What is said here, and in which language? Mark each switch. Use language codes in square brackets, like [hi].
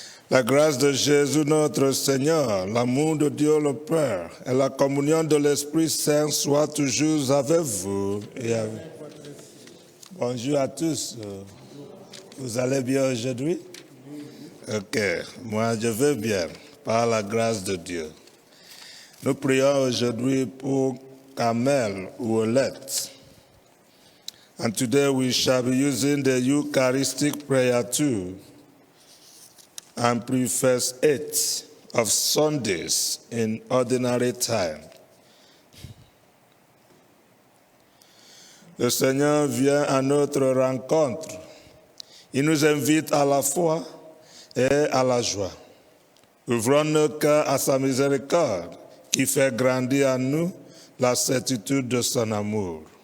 [fr] La grâce de Jésus notre Seigneur, l'amour de Dieu le Père et la communion de l'Esprit Saint soient toujours avec vous et avec vous. Bonjour à tous. Vous allez bien aujourd'hui? Ok, moi je vais bien, par la grâce de Dieu. Nous prions aujourd'hui pour Carmel ou Olette. [en] And today we shall be using the Eucharistic prayer too and preface 8 of Sundays in ordinary time. [fr] Le Seigneur vient à notre rencontre. Il nous invite à la foi et à la joie. Ouvrons nos cœurs à sa miséricorde qui fait grandir en nous la certitude de son amour.